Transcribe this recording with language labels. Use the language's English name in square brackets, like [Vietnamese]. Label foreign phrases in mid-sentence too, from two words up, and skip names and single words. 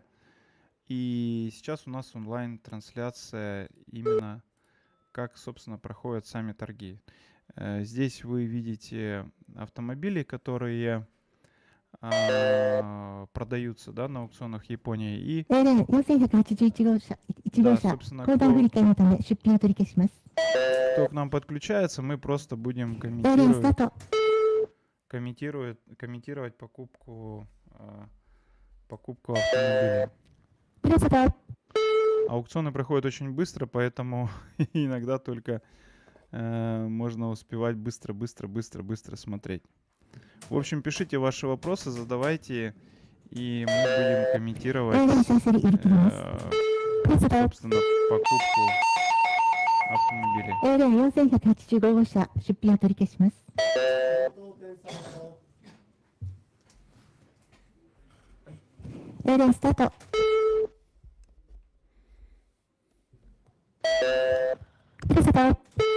[Russian] И сейчас у нас онлайн-трансляция именно как, собственно, проходят сами торги. Здесь вы видите автомобили, которые продаются, да, на аукционах Японии. И, 4181 да, [Japanese] 号車、 [Russian] собственно, [Japanese] 横断振り替えのため出品を取り消します。 [Russian] кто к нам подключается, мы просто будем [Japanese] エアレンスタート。 [Russian] комментировать покупку автомобиля. [Japanese] プレスタート。 [Russian] Аукционы проходят очень быстро, поэтому иногда только можно успевать быстро смотреть. В общем, пишите ваши вопросы, задавайте, и мы будем комментировать, собственно, покупку автомобиля. [Japanese] エアレン4185号車、出品を取り消します。エアレンスタート。プレスタート。